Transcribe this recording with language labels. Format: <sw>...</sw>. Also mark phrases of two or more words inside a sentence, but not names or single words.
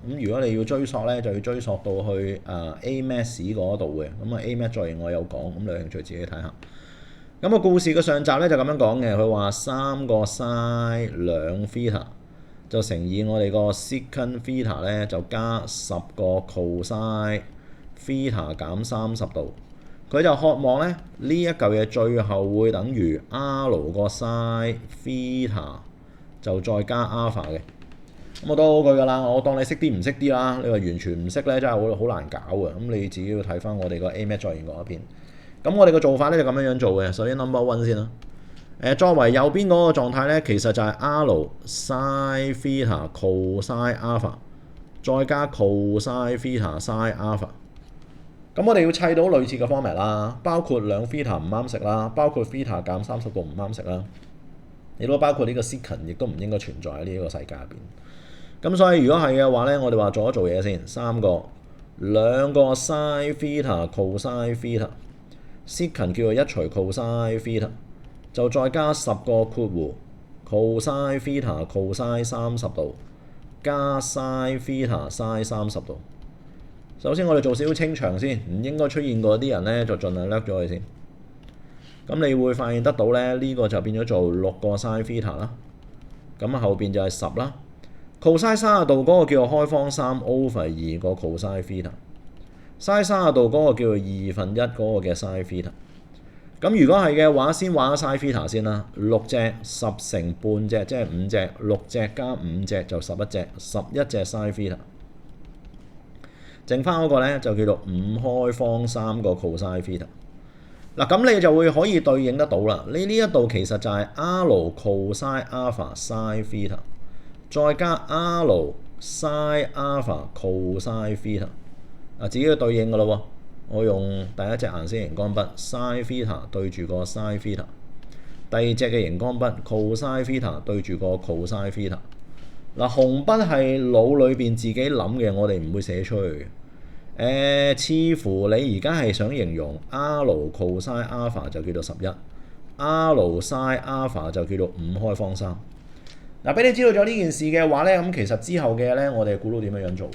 <yue>咁如果你要追溯咧，就要追溯到去AMAT 嗰度嘅。咁啊 AMAT 再我有講，咁你有興趣自己睇下。咁個故事嘅上集咧就咁樣講嘅，佢話3個</yue> <en>sin 2 theta</en> <yue>就乘以我哋個</yue> <en>secant theta</en> <yue>咧就加10個</yue> <en>cosine theta</en> <yue>減30度。佢就渴望咧呢一嚿嘢最後會等於 r 個</yue> <en>sin theta</en> <yue>就再加 alpha 嘅。咁我都好句㗎啦，我當你識啲唔識啲啦。你話完全唔識咧，真係好難搞嘅。咁你自己要睇翻我哋個 AMAT 再現嗰一篇。咁我哋嘅做法咧就咁樣做嘅。首先</yue> <en>number one</en> <yue>先啦。作為右邊嗰個狀態咧，其實就係</yue> <en>r sin theta cosine alpha</en> <yue>再加</yue> <en>cosine theta sin alpha。</en> <yue>咁我哋要砌到類似嘅 format 啦，包括2 theta 唔啱食啦，包括 theta 減30度唔啱食啦，亦都包括呢個 secant 亦都唔應該存在喺呢一個世界入邊。咁所以如果係嘅話咧，我哋話做一做嘢先，2個</yue> <en>sin theta cosine theta secant</en> <yue>叫做1除</yue> <en>cosine theta</en> <yue>就再加10個括弧</yue> <en>cosine theta cosine 30</en> <yue>度加</yue> <en>sin theta sin 30</en> <yue>度。首先我哋做少少清場先，唔應該出現嗰啲人咧就盡量掠咗佢先。咁你會發現得到咧，呢個就變咗做6個</yue> <en>sin theta</en> <yue>啦。咁後邊就係10啦。cosine 30度嗰個叫做開方3 over 2個</yue> <en>cosine theta。</en> <yue>sin 30 度嗰個叫做1/2嗰個嘅</yue> <en>sin theta。</en> <yue>咁如果係嘅話，先畫</yue> <en>sin theta</en> <yue>先啦。6隻10乘半隻即係5隻，6隻加5隻就11隻，11隻</yue> <en>sin theta。</en> <yue>剩翻嗰個咧就叫做5開方3個</yue> <en>cosine theta。</en> <yue>嗱，咁你就會可以對應得到啦。你呢一度其實就係</yue> <en>r cosine alpha sin theta</en> <yue>再加</yue> <en>r sin alpha cosine theta。</en> <yue>自己要對應㗎咯喎。我用第一隻顏色熒光筆</yue> <en>sin theta</en> <yue>對住個</yue> <en>sin theta，</en> <yue>第二隻嘅熒光筆</yue> <en>cosine theta</en> <yue>對住個</yue> <en>cosine theta。</en> <yue>嗱，紅筆係腦裏邊自己諗嘅，我哋唔會寫出去嘅。似乎你而家係想形容</yue> <en>r cosine alpha</en> <yue>就叫做11，</yue> <en>r sin alpha</en> <yue>就叫做5開方3。嗱，俾你知道咗呢件事嘅話咧，咁其實之後嘅咧，我哋估到點樣做。</yue>